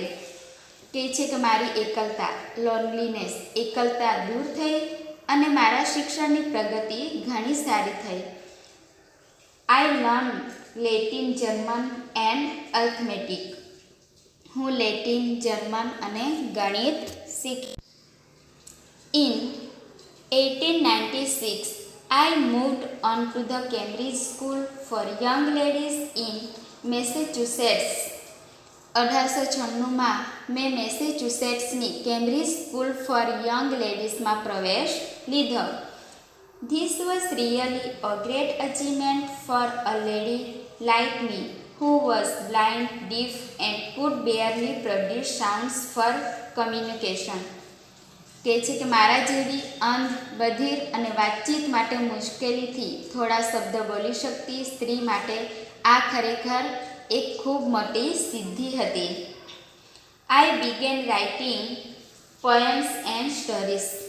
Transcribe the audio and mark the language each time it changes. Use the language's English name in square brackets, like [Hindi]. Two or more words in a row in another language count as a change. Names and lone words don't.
[Gujarati] કહે છે કે મારી એકલતા લોનલીનેસ એકલતા દૂર થઈ અને મારા શિક્ષણની પ્રગતિ ઘણી સારી થઈ। [English] I learn Latin German and arithmetic. [Gujarati] હું લેટિન જર્મન અને ગણિત શીખી। [English] ઇન 1896 I moved on to the Cambridge School for Young Ladies in Massachusetts. [Gujarati] 1896માં મેં મેસેચ્યુસેટ્સની કેમ્બ્રિજ સ્કૂલ ફોર યંગ લેડીઝમાં પ્રવેશ લીધો। [English] This was really a great achievement for a lady like me who was blind, deaf and could barely produce sounds for communication। [Gujarati] કહે છે કે મારા જેવી અંધ બધિર અને વાતચીત માટે મુશ્કેલીથી થોડા શબ્દ બોલી શકતી સ્ત્રી માટે આ ખરેખર એક ખૂબ મોટી સિદ્ધિ હતી। [English] I began writing poems and stories.